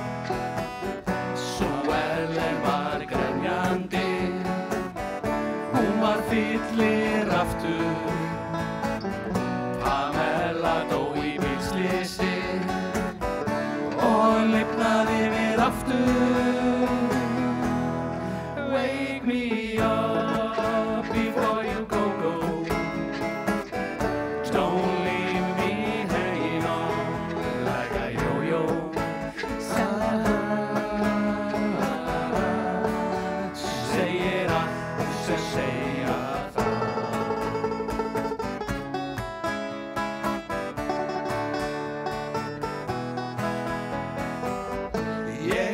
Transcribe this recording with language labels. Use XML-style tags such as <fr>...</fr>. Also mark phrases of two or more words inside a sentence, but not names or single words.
<is>Sue Ellen var grenjandi hún var fyllir aftur Pamela dó í bílslysi og lifnaði við aftur</is> <en>Wake me up before you go Don't leave me hanging on like a yo-yo</en> <is>Segir allt sem segja Ég</is>